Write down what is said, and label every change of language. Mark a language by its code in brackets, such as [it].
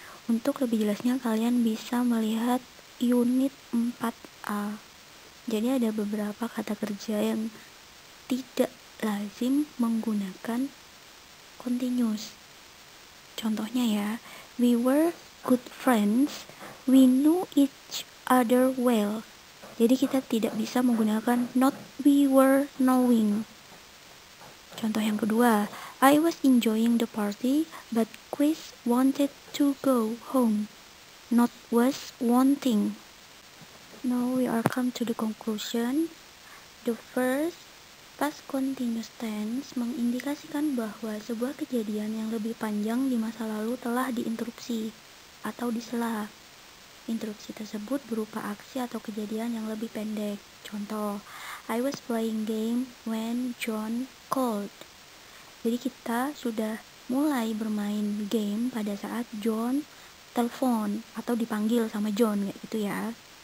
[id] Untuk lebih jelasnya kalian bisa melihat unit 4A. Jadi ada beberapa kata kerja yang tidak lazim menggunakan continuous. Contohnya ya, [en] we were good friends, we knew each other well. [id] Jadi kita tidak bisa menggunakan [en] not we were knowing. [id] Contoh yang kedua, [en] I was enjoying the party, but Chris wanted to go home. Not was wanting. Now we are come to the conclusion. [id] The first past continuous tense mengindikasikan bahwa sebuah kejadian yang lebih panjang di masa lalu telah diinterupsi atau disela. Interupsi tersebut berupa aksi atau kejadian yang lebih pendek. [en] Contoh, I was playing game when John called. [id] Jadi kita sudah mulai bermain game pada saat John telepon atau dipanggil sama John, kayak gitu ya.